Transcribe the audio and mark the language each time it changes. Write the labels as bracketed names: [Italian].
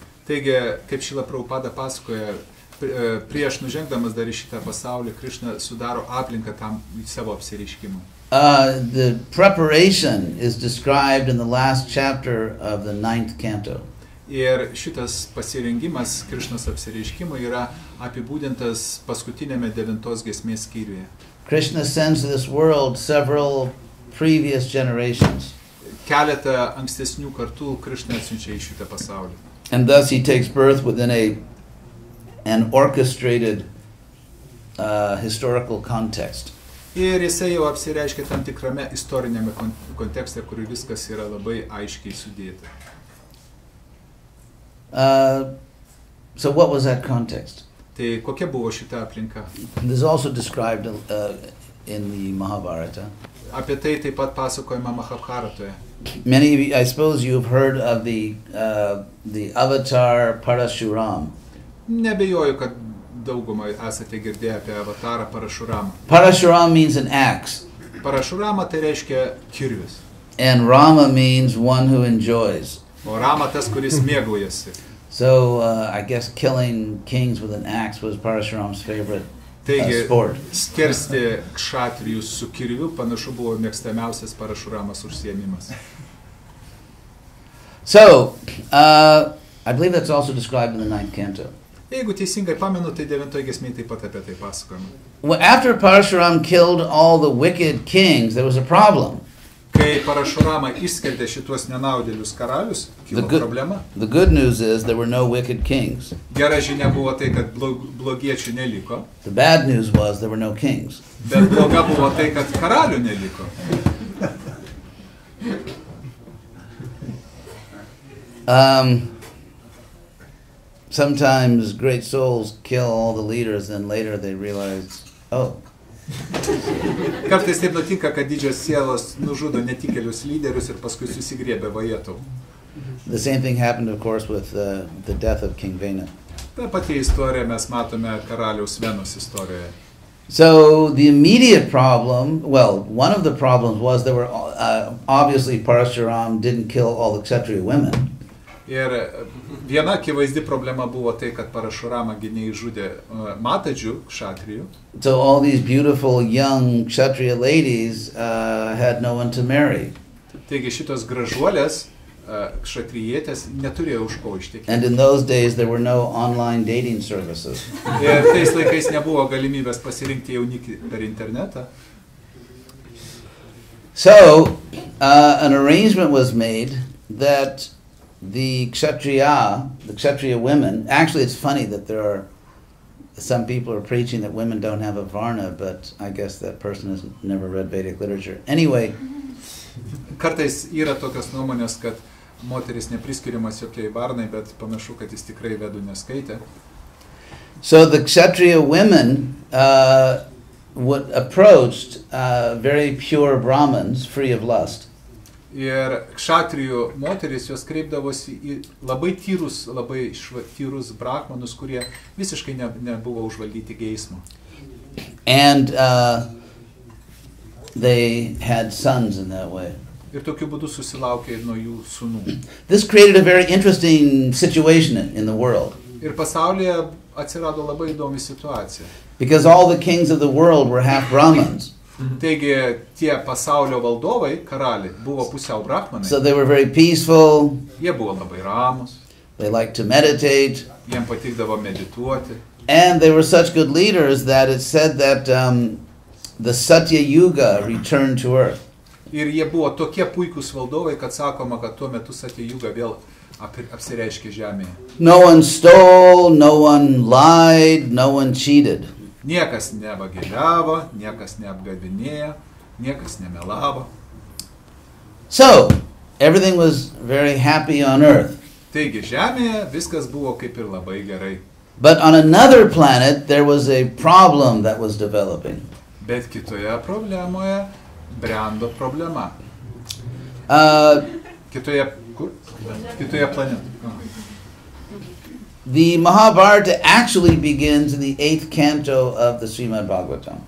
[Lithuanian] Taigi, kaip Šrila Prabhupada pasakoja, prieš nužengdamas dar į šitą pasaulį, Krishna sudaro aplinką tam savo apsireiškimui. [English] The preparation is described in the last chapter of the 9th canto. [Lithuanian] Ir šitas pasirengimas Krishnos apsireiškimui yra apibūdintas paskutinėme 9 giesmės skyriuje. [English] Krishna sends to this world several previous generations. [Lithuanian] Keletą ankstesnių kartų Krishna atsiunčia į šitą pasaulį. [English] And thus he takes birth within an orchestrated historical context. [Lithuanian] Ir jisai jau apsireiškia tam tikrame istorinėme kontekste, kur viskas yra labai aiškiai sudėta. [English] So what was that context? [Lithuanian] Tai kokia buvo šita aplinka? [English] This is also described in the Mahabharata. [Lithuanian] Apie tai taip pat pasakojama Mahabharatoje. [English] Many of you, I suppose you have heard of the avatar Parashuram. [Lithuanian] Nebejoju, kad daugumą esate girdėję apie avatarą Parashuramą. [English] Parashuram means an axe. [Lithuanian] Parashurama tai reiškia kirvis. [English] And Rama means one who enjoys. [Lithuanian] O Rama tas, kuris mėgaujasi. [English] So I guess killing kings with an axe was Parashuram's favorite [Lithuanian] Taigi, [English] sport. [Lithuanian] skersti kšatrijus su kirviu panašu buvo mėgstamiausias Parashuramas užsiėmimas. [English] So I believe that's also described in the 9th canto. [Lithuanian] Jeigu teisingai pamenu, tai 9 giesmėje taip pat apie tai pasakojama. [English] Well, after Parashuram killed all the wicked kings, there was a problem. [Lithuanian] Kai Parašurama išskerdė šitos nenaudėlius karalius, kilo problema. [English] The good news is there were no wicked kings. [Lithuanian] Gera žinia buvo tai, kad blogiečių neliko. [English] The bad news was there were no kings. [Lithuanian] Bet bloga buvo tai, kad karalių neliko. [English] Sometimes great souls kill all the leaders, and later they realize, oh. [Lithuanian] Kartais taip nutinka, kad didžios sielos nužudo netikėlius lyderius ir paskui susigriebė vajetau. [English] The same thing happened, of course, with the death of King Vena. [Lithuanian] Ta pati istorija mes matome karaliaus Venos istorijoje. [English] So the immediate problem, well, one of the problems was there were obviously Parashuram didn't kill all the Kshatriya women. [Lithuanian] Ir viena akivaizdi problema buvo tai, kad Parašurama gynėjai žudė matadžių kšatrijų. [English] So all these beautiful young Kshatriya ladies had no one to marry. [Lithuanian] Taigi šitos gražuolės kšatrijietės neturėjo už ko ištekėti. [English] And in those days there were no online dating services. [Lithuanian] Ir tais laikais nebuvo galimybės pasirinkti jaunikį per internetą. [English] So an arrangement was made that the Kshatriya women, actually it's funny that there are some people are preaching that women don't have a varna, but I guess that person has never read Vedic literature. Anyway. [Lithuanian] Kartais yra tokios nuomonės, kad moteris nepriskiriamas jokiai varnai, bet panašu, kad jis tikrai vedų neskaitė. [English] So the Kshatriya women approached very pure Brahmins, free of lust. [Lithuanian] Ir kšatrijų moteris jos kreipdavosi į labai tyrus brahmanus, kurie visiškai nebuvo užvaldyti geismo. [English] And they had sons in that way. [Lithuanian] Ir tokiu būdu susilaukė nuo jų sūnų. [English] This created a very interesting situation in the world. [Lithuanian] Ir pasaulyje atsirado labai įdomi situacija. [English] Because all the kings of the world were half Brahmins. [Lithuanian] Taigi tie pasaulio valdovai, karaliai, buvo pusiau brahmanai. [English] So they were very peaceful. [Lithuanian] Jie buvo labai ramus. [English] They liked to meditate. [Lithuanian] Jiem patikdavo medituoti. [English] And they were such good leaders that it said that the Satya Yuga returned to earth. [Lithuanian] Ir jie buvo tokie puikūs valdovai, kad sakoma, kad tuo metu Satya Yuga vėl apsireiškė žemėje. [English] No one stole, no one lied, no one cheated. [Lithuanian] Niekas nevagiliavo, niekas neapgavinėjo, niekas nemelavo. [English] So, everything was very happy on earth. [Lithuanian] Taigi žemėje viskas buvo kaip ir labai gerai. [English] But on another planet there was a problem that was developing. [Lithuanian] Bet kitoje problemoje brendo problema. Kitoje planetoje. [English] The Mahabharata actually begins in the 8th canto of the Srimad Bhagavatam.